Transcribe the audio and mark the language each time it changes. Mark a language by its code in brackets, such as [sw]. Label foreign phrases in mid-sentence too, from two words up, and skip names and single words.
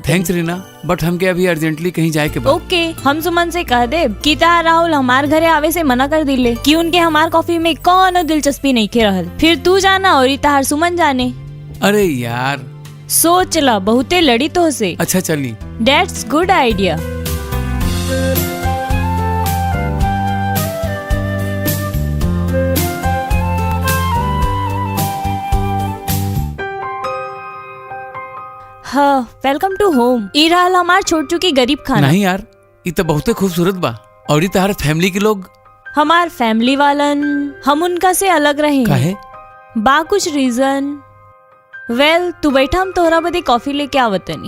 [bho] थैंक्स रीना, बट हमके अभी अर्जेंटली कहीं जाए के बा। ओके, हम सुमन से कह दे कि तार राहुल हमार घरे आवे से मना कर दिले कि उनके हमार कॉफी में कौन दिलचस्पी नहीं के रहल। फिर तू जाना और तार सुमन जाने। अरे यार सोच ला, बहुते लड़ी तो से। अच्छा चली। [en] That's good idea. हाँ, welcome to home. [bho] ई रहल हमार छोट चुकी गरीब खाना। नहीं यार, ये तो बहुते खूबसूरत बा। और ये तार फैमिली के लोग। हमार फैमिली वालन हम उनका से अलग रहे काहे? बा कुछ रीजन। वेल तू बैठा, हम तोहरा बदे कॉफी लेके आवतनी।